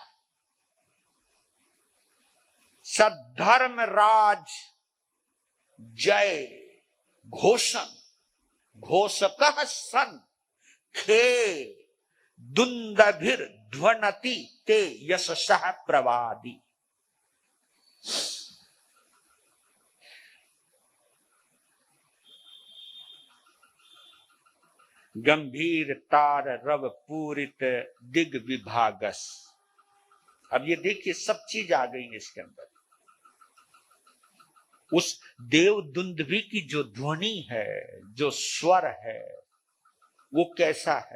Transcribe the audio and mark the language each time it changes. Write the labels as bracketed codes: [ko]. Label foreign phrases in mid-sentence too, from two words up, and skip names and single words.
[sa] सद्धर्म राज जय घोषण घोषकः सन खे दुंदभिर ध्वनति ते यशसः प्रवादी। गंभीर तार रव पूरित दिग विभागस। [hi] अब ये देखिए सब चीज आ गई इसके अंदर। उस देव दुंदुभि की जो ध्वनि है, जो स्वर है, वो कैसा है?